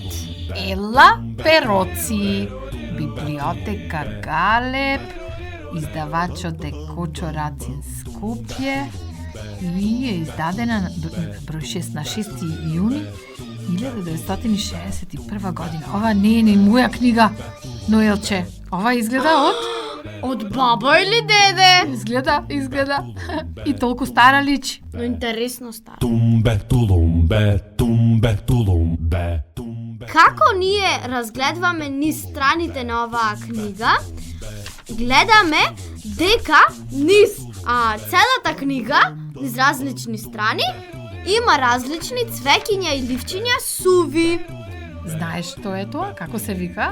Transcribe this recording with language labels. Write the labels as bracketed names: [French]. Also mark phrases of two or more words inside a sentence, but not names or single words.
[Macedonian] Ела Пероци, библиотекар Галеб, издавачот е Кочо Рацин Скопје и е издадена на број 6 на 6 јуни 1961 година. Ова не е ни моја книга, но Елче, ова изгледа од баба или деде? Изгледа. И толку стара личи. Но интересно стара. Tumbe tulumbe, tumbe tulumbe, tumbe. Како ние разгледваме низ страните на оваа книга, гледаме дека низ целата книга, низ различни страни, има различни цвеќиња и ливчиња суви. Знаеш што е тоа? Како се вика?